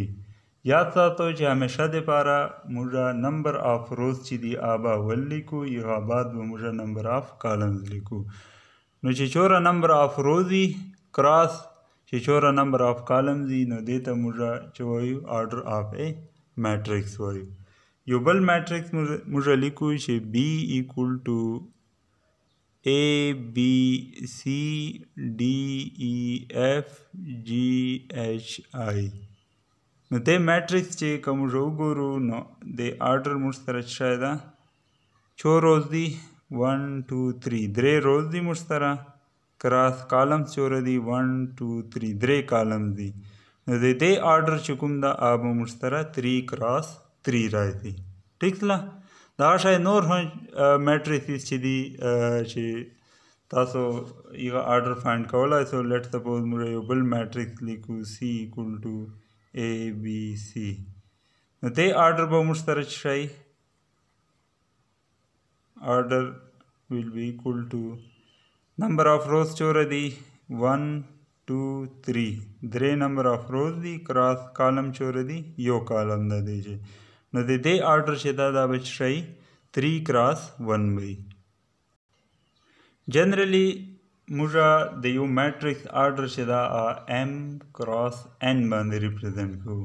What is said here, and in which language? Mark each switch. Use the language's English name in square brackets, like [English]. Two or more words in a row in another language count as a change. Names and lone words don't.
[Pashto] یاد ساتو چې همیشه دپاره موږ [English] number of rows [Pashto] چې دي هغه اول لیکو یا بعد به موږ [English] number of columns [Pashto] لیکو. نو چې چوره [English] number of rows [Pashto] وي کراس چې چوره [English] number of columns [Pashto] وي نو دې ته موږ چې وایو [English] order of a matrix [Pashto] وایو. یو بل میټریکس موږ لیکو چې [English] B equal to [Pashto] A B C D E F G H I. نو دې میټریکس چې که موږ وګورو نو د آرډر موږ سره شاید 4 روز دي 1 2 3 روز دي موږ سره [English] cross column [Pashto] چوره دي 1 2 3 کالم دي. نو د دې آرډر چې کوم دا هغه موږ سره 3 کراس 3 راځي. ټیک ده دا شای نور میټریکس چې دي چې تاسو یو [English] order find [Pashto] کولای سو. [English] let suppose [Pashto] موږ یو بل میټریکس لیکو [English] C equal to A B C. [Pashto] نو دې آرډر به موږ سره شي آرډر [English] will be equal to number of rows [Pashto] چوره دي 1 2 3 [English] number of rows [Pashto] دي [English] cross column [Pashto] چوره دي یو کالم ده دی چې نو د دې آرډر چې دا به شي 3 کراس 1 وي. جنرلی موږ د یو میټریکس آرډر چې دا M کراس N باندې ریپرزینټ کوو.